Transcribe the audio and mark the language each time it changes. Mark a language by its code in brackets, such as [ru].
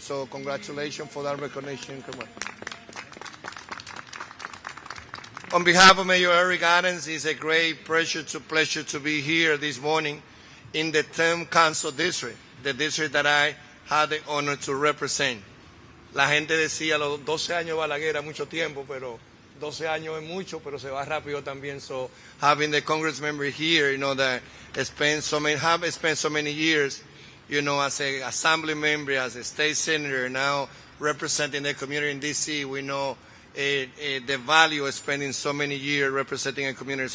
[en] So congratulations for that recognition. Come on. On behalf of Mayor Eric Adams, it's a great pleasure to be here this morning in the 10th Council District, the district that I had the honor to represent. [es] La gente decía, los 12 años Balaguer era mucho tiempo, pero 12 años es mucho, pero se va rápido también. [en] So having the Congress member here, that have spent so many years, as an assembly member, as a state senator, now representing the community in D.C., we know the value of spending so many years representing a community.